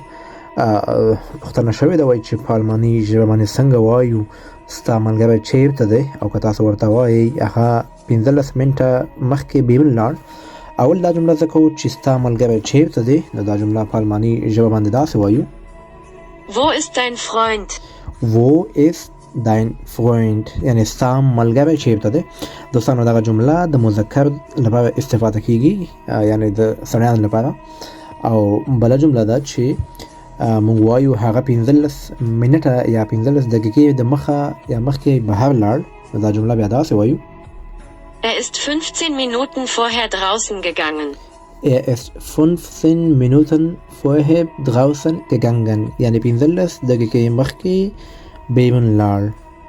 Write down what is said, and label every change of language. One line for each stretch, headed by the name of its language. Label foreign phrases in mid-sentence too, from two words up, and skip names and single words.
Pashto: پوښتنه شوې ده وایي چې په الماني ژبه باندې څنګه وایو ستا ملګری چیرته دی، او که تاسو ورته وایي هغه 15 منټه مخکې بیرون لاړ. اول دا جمله زه کوو چې ستا ملګری چیرته دی، نو دا جمله په الماني ژبه باندې داسې وایو:
German: Wo ist dein Freund? Wo ist dein Freund؟
Pashto: یعنی ستا ملګری چیرته دی. دوستانو دغه جمله د مذکر لپاره استفاده کیږي، یعنی د سړیانو لپاره. او بله جمله ده چې موږ وایو هغه 15 منټه یا 15 دقیقې د مخه یا مخکې بهر لاړ، نو دا جمله بیا داسې وایو:
German: Er ist 15 Minuten vorher draußen gegangen. Er ist 15 Minuten vorher draußen gegangen.
Pashto: یعنی 15 دقیقې مخکې بیرون لاړ.